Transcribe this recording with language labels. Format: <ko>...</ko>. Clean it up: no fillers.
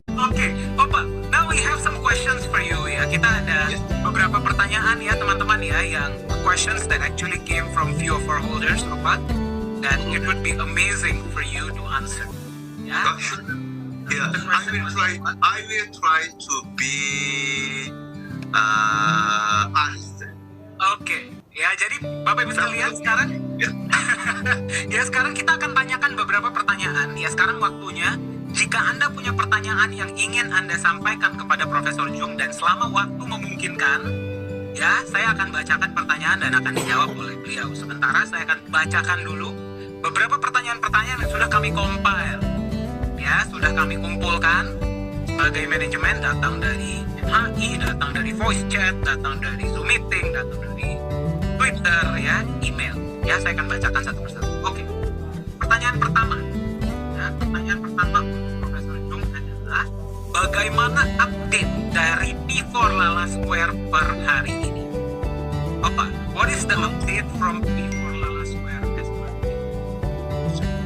<en>Okay, Opa, now we have some questions for you ya.</en> <id>Kita ada beberapa pertanyaan ya teman-teman ya,</id> <en>yang questions that actually came from few of our holders, Opa, that it would be amazing for you to answer. Ya. Yeah, I will try to be honest.</en> <id>Oke, ya jadi Bapak bisa lihat sekarang. Ya sekarang kita akan tanyakan beberapa pertanyaan. Ya sekarang waktunya. Jika Anda punya pertanyaan yang ingin Anda sampaikan kepada Profesor Jung dan selama waktu memungkinkan, ya saya akan bacakan pertanyaan dan akan dijawab oleh beliau. Sementara saya akan bacakan dulu beberapa pertanyaan-pertanyaan yang sudah kami compile. Ya, sudah kami kumpulkan sebagai manajemen, datang dari MHI, datang dari voice chat, datang dari Zoom meeting, datang dari Twitter, ya, email. Ya, saya akan bacakan satu persatu. Oke. Pertanyaan pertama. Ya, pertanyaan pertama untuk Profesor Jung adalah bagaimana update dari P4 Lala Square per hari ini? Apa?</id> <en>What is the update from P4 Lala Square as per today?</en>